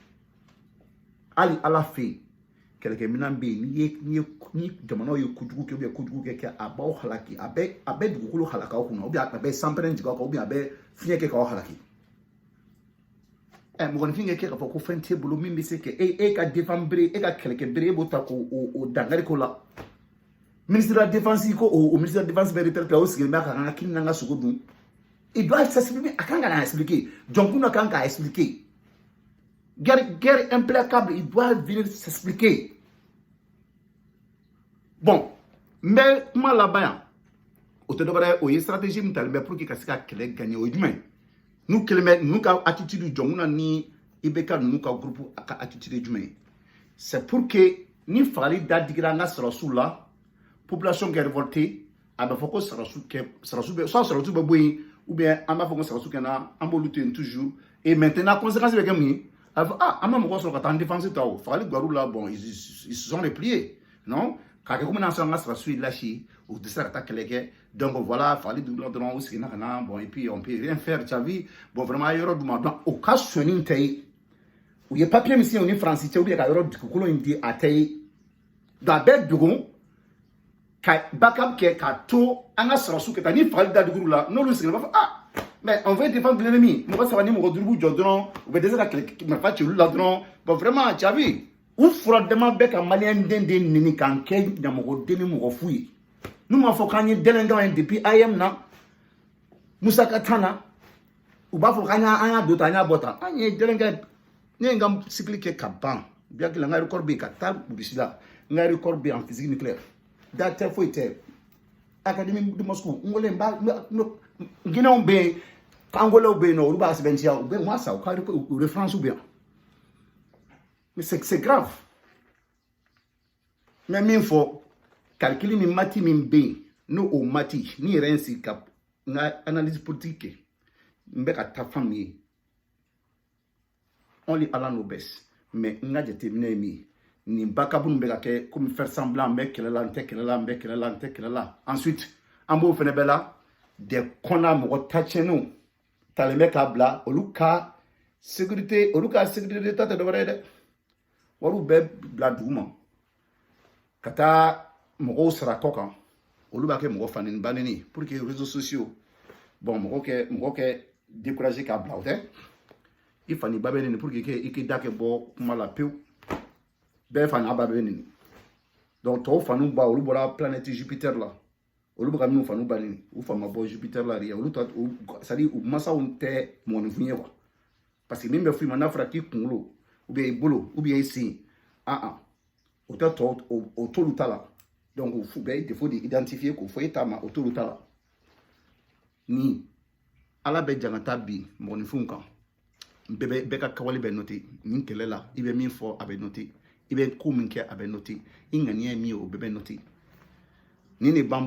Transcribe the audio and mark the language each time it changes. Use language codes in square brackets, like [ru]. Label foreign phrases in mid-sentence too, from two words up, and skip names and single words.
[bm] hali Ala fɛ yen kɛlɛkɛminɛn bɛ yen ni jamanaw ye kojugu kɛ [fr] ou bien [bm] kojugu kɛ a b'aw halaki a bɛ dugukolo halaka aw kunna [fr] ou bien [bm] a bɛ sanpɛrɛn jigin aw kan [fr] ou bien [bm] a bɛ fiɲɛ kɛ k'aw halaki mɔgɔninfin kɛ k'a fɔ ko fɛn t'e bolo min bɛ se ka e ka défense bere e ka kɛlɛkɛ bere e b'o ta k'o dankari ko la [fr] ministre de la défense [bm] ko o [fr] ministre de la défense [bm] bɛ retraite la o sigilen bɛ ka an ka kini n'an ka sogo dun [fr] il doit s'expliquer [bm] a kan ka na expliquer Jɔnkunda kan ka expliquer [fr] guerre implacable il doit venir s'expliquer bon [bm] mais kuma laban yan o tɛ dɔbɛrɛ o ye stratégie min talen bɛ [fr] pour que [bm] ka se ka kɛlɛ gagner o ye jumɛn n'u kelen bɛ ninnu ka attitude jɔ mun na ni IBK ninnu ka groupe ka attitude jumɛn [fr] c'est pour que [bm] ni fagali da digira an ka sɔrɔsiw la population kɛ révoltée a bɛ fɔ ko sɔrɔsiw bɛ soit sɔrɔsiw bɛ bɔ yen [fr] ou bien [bm] an b'a fɔ ko sɔrɔsiw kɛna an b'olu to yen [fr] toujours et maintenant conséquence [bm] bɛ kɛ mun ye a bɛ fɔ an ma mɔgɔ sɔrɔ ka taa an défense ta o fagali guwarw la [fr] bon ils se sont repliés non [bm] k'a kɛ komi n'an sɔrɔ an ka sɔrɔsiw lâché u tɛ se ka taa kɛlɛ kɛ [fr] donc voilà [bm] fagali dugula dɔrɔn u seginna ka na [fr] bon et puis on peut rien faire tu as vu bon [bm] vraiment a yɔrɔ d'u ma donc o ka sɔnni tɛ ye u ye papier min signé u ni faransi cɛ [fr] ou bien [bm] ka yɔrɔ dugukolo in di a tɛ ye donc a bɛ dogo ka backup kɛ k'a to an ka sɔrɔsiw kɛ taa ni fagali da dugu la n'olu seginna u b'a fɔ [fr] ah mais on veut défendre l'ennemi [bm] mɔgɔ saba ni mɔgɔ duuru b'u jɔ dɔrɔn u bɛ dɛsɛ ka kɛlɛ marifa ci olu la dɔrɔn [fr] bon vraiment tu as vu [bm] u furadama bɛ ka maliyɛn den de nini k'an kɛ ɲamɔgɔden ni mɔgɔ fu ye n'u m'a fɔ k'an ye dɛlɛnkan ye depuis IM na Musa ka tan na u b'a fɔ k'an y'a don tan an y'a bɔ tan an ye dɛlɛnkan ne ye n ka cycle kɛ ka ban [fr] bien que [bm] n ka record bɛ yen ka taa Russie la n ka record bɛ yen [fr] en physique nucléaire [bm] da tɛ foyi tɛ [fr] académie de Moscou [bm] n wele n b'a Guinéenw bɛ yen Angolais bɛ yen nɔ olu b'a sɛbɛntiya u bɛ moi sa u ka référence bɛ yan [fr] mais c'est grave [bm] mais min fɔ calcul ni mati min bɛ yen n'o o mati ni yɛrɛ n sigi ka n ka analyse politique kɛ n bɛ ka taa fan min ye [en] only Allah knows best [bm] mais n ka jateminɛ ye min ye nin backup min bɛ ka kɛ comme [fr] faire semblant [bm] n bɛ kɛlɛ la n tɛ kɛlɛ la n bɛ kɛlɛ la n tɛ kɛlɛ la ensuite an b'o fɛnɛ bɛɛ la des kɔnna mɔgɔ tacɛnniw talen bɛ k'a bila olu ka sécurité ta tɛ dɔwɛrɛ ye dɛ wariw bɛɛ bila dugu ma ka taa mɔgɔw sara kɔ kan olu b'a kɛ mɔgɔ fanini banini [fr] pour que réseaux sociaux [bm] bon mɔgɔ kɛ découragé k'a bila o tɛ i fani ba bɛ nini [fr] pour que [bm] i k'i da kɛ bɔ kuma la pewu bɛɛ fani ba bɛ nini donc tɔw faniw ba olu bɔra planète Jupiter la olu bɛ ka minnu faniw ba nini u fan ma bɔ Jupiter la de olu ta [fr] c'est à dire [bm] u masaw tɛ mɔgɔninfin ye [fr] quoi parce que [bm] min bɛ f'i ma n'a fɔra k'i kunkolo ou bien i bolo ou bien i sen o tɛ tɔ o t'olu ta la donc o bɛɛ [fr] défaut de identifier [bm] k'o fɔ e ta ma o t'olu ta la ni ala bɛ jangata bi mɔgɔninfinw kan bɛɛ ka kawale bɛ noter nin kɛlɛ la i bɛ min fɔ a bɛ noter i bɛ ko min kɛ a bɛ noter i ŋaniya ye min ye o bɛɛ bɛ noter ni ne ban